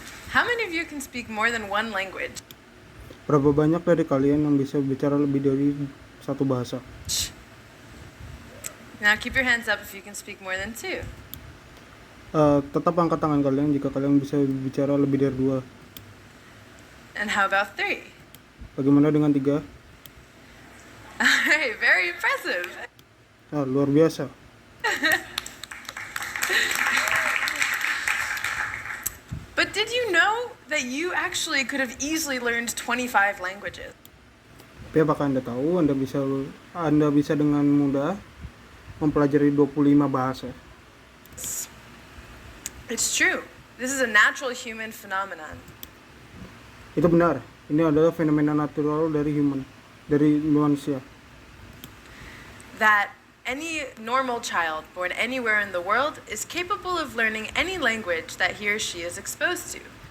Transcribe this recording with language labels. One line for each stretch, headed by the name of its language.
English: How many of you can speak more than one language?
Indonesian: Berapa banyak dari kalian yang bisa bicara lebih dari satu bahasa?
English: Now keep your hands up if you can speak more than two.
Indonesian: Tetap angkat tangan kalian jika kalian bisa bicara lebih dari 2.
English: And how about 3?
Indonesian: Bagaimana dengan 3?
English: Alright, very impressive.
Indonesian: Luar biasa.
English: But did you know that you actually could have easily learned 25 languages?
Indonesian: Tapi apakah Anda tahu Anda bisa dengan mudah mempelajari 25 bahasa?
English: It's true. This is a natural human phenomenon.
Indonesian: Itu benar. Ini adalah fenomena natural dari manusia.
English: That any normal child born anywhere in the world is capable of learning any language that he or she is exposed to.